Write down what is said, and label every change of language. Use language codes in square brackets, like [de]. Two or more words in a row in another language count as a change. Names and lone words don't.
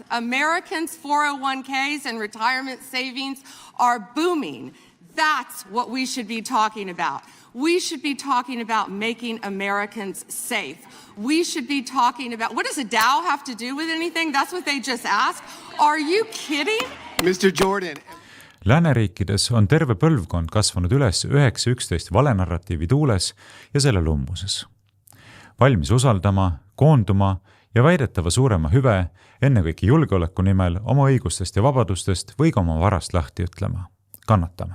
[en] Americans' 401ks and retirement savings are booming. That's what we should be talking about. We should be talking about making Americans safe. We should be talking about, what does a Dow have to do with anything? That's what they just asked. Are you kidding? Mr. Jordan. [et] Lääneriikides on terve põlvkond kasvanud üles 9-11 valenarratiivi tuules ja selle lummuses. Valmis usaldama, koonduma ja väidetava suurema hüve, ennekõike julgeoleku nimel, oma õigustest ja vabadustest või ka oma varast lahti ütlema, kannatama.